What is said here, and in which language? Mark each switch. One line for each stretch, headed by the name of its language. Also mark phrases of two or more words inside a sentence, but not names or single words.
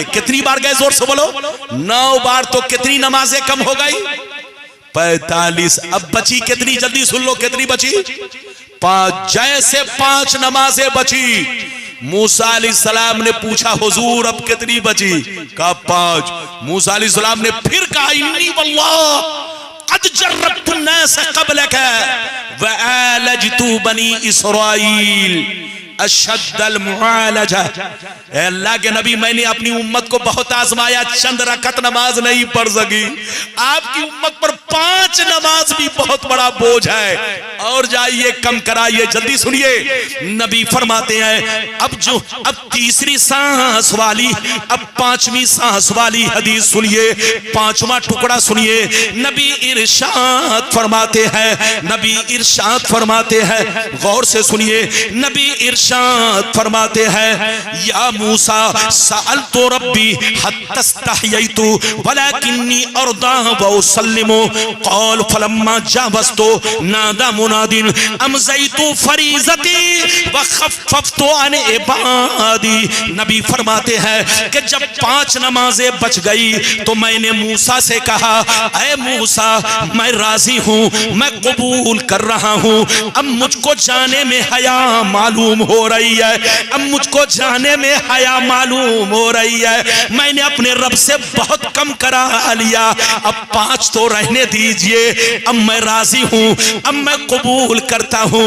Hindi: कितनी बार गए? जोर से बोलो। 9 बार। तो कितनी नमाजें कम हो गई? 45। अब बची कितनी? जल्दी सुन लो, कितनी बची? 5। जैसे 5 नमाजें बची, मूसा अलैहिस्सलाम ने पूछा, हुजूर अब कितनी बची? कहा 5। मूसा अलैहिस्सलाम ने फिर कहा,
Arabic: إني والله قد جربت الناس قبلك وعالجت بني إسرائيل أشد المعالجة.
Hindi: अल्लाह के नबी, मैंने अपनी उम्मत को बहुत आजमाया, चंद रकत नमाज नहीं पढ़ सकी, आपकी उम्मत पर 5 नमाज भी बहुत बड़ा बोझ है, और जाइए कम कराइए। जल्दी सुनिए, नबी फरमाते हैं, अब तीसरी सांस वाली, अब 5वीं सांस वाली हदीस सुनिए, 5वां टुकड़ा सुनिए। नबी इरशाद फरमाते हैं, नबी इरशाद फरमाते हैं, गौर से सुनिए। नबी इरशाद फरमाते हैं,
Arabic: يا موسى سألت ربي ربي حتى استحييت ولكني أرضى وأسلم قال فلما جاوزت نادى مناد أمضيت فريضتي وخففت عن عبادي.
Hindi: नबी फरमाते हैं कि जब 5 नमाजें बच गई तो मैंने मूसा से कहा, ऐ मूसा मैं राजी हूँ, मैं कबूल कर रहा हूँ, अब मुझको जाने में हया मालूम हो रही है, अब मुझको जाने में हया मालूम हो रही है, मैंने अपने रब से बहुत कम करा लिया, अब 5 तो रहने दीजिए, अब मैं राजी हूँ, अब मैं कबूल करता हूँ।